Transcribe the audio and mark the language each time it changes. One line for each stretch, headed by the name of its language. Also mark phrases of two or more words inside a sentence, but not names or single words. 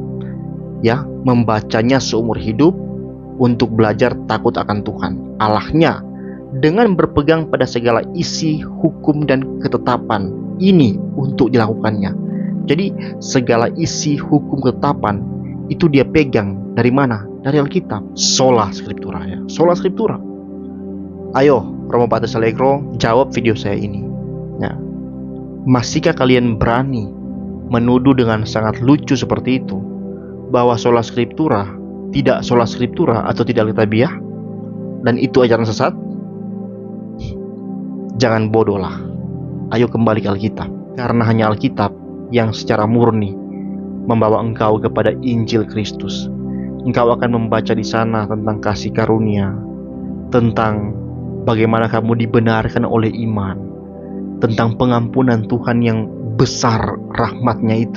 Indonesian: Ya, membacanya seumur hidup untuk belajar takut akan Tuhan, Allahnya, dengan berpegang pada segala isi hukum dan ketetapan ini untuk dilakukannya. Jadi segala isi hukum ketetapan itu dia pegang dari mana? Dari Alkitab.
Latin: Sola Scriptura ya. Sola Scriptura.
Indonesian: Ayo Romo Pater Allegro, jawab video saya ini. Ya. Masihkah kalian berani menuduh dengan sangat lucu seperti itu bahwa
Latin: sola Scriptura
Indonesian: tidak
Latin: sola Scriptura
Indonesian: atau tidak Alkitabiah, dan itu ajaran sesat? Jangan bodohlah. Ayo kembali ke Alkitab, karena hanya Alkitab yang secara murni membawa engkau kepada Injil Kristus. Engkau akan membaca di sana tentang kasih karunia, tentang bagaimana kamu dibenarkan oleh iman, tentang pengampunan Tuhan yang besar rahmatnya itu.